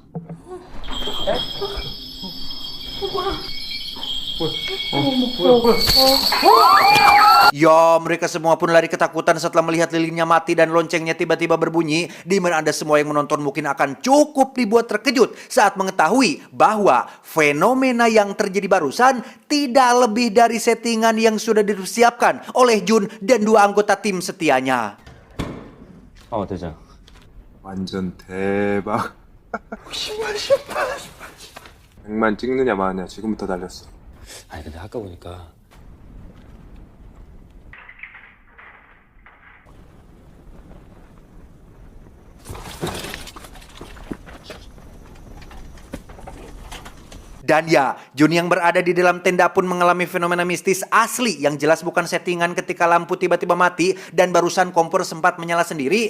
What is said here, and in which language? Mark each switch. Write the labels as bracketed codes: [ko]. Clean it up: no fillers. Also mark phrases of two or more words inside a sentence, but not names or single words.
[id] Ya, mereka semua pun lari ketakutan setelah melihat lilinnya mati dan loncengnya tiba-tiba berbunyi, di mana Anda semua yang menonton mungkin akan cukup dibuat terkejut saat mengetahui bahwa fenomena yang terjadi barusan tidak lebih dari settingan yang sudah disiapkan oleh Jun dan 2 anggota tim setianya. [ko] 대장. 완전 대박. 100만 찍느냐 마냐 지금부터 달렸어. 아니 근데 아까 보니까 [id] Dan ya, Jun yang berada di dalam tenda pun mengalami fenomena mistis asli yang jelas bukan settingan ketika lampu tiba-tiba mati dan barusan kompor sempat menyala sendiri.